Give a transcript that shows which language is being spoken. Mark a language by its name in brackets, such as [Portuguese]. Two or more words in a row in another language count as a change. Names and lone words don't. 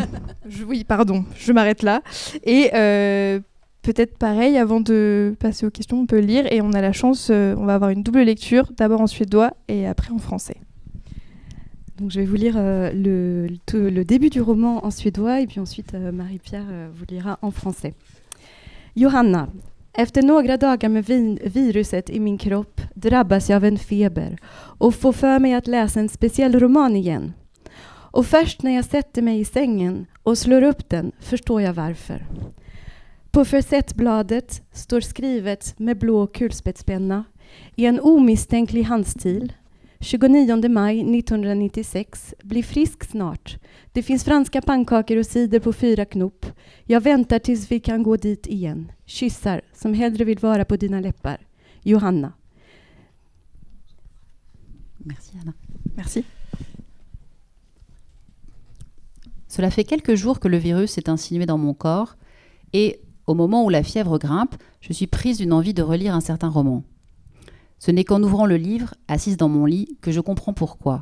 [French] Oui, pardon, je m'arrête là. Et peut-être pareil, avant de passer aux questions, on peut lire et on a la chance, on va avoir une double lecture, d'abord en suédois et après en français. Donc je vais vous lire le début du roman en suédois et puis ensuite Marie-Pierre vous lira en français. [Swedish] Johanna. Efter några dagar med viruset i min kropp drabbas jag av en feber och får för mig att läsa en speciell roman igen. Och först när jag sätter mig i sängen och slår upp den förstår jag varför. På försättbladet står skrivet med blå kulspetspenna i en omisstänklig handstil. 29 maj 1996. Bli frisk snart. Det finns franska pannkakor och cider på 4 knop. Jag väntar tills vi kan gå dit igen. Kyssar som hellre vill vara på dina läppar. Johanna. [French] Merci Anna. Merci. Cela fait quelques jours que le virus s'est insinué dans mon corps et au moment où la fièvre grimpe, je suis prise d'une envie de relire un certain roman. Ce n'est qu'en ouvrant le livre, assise dans mon lit, que je comprends pourquoi.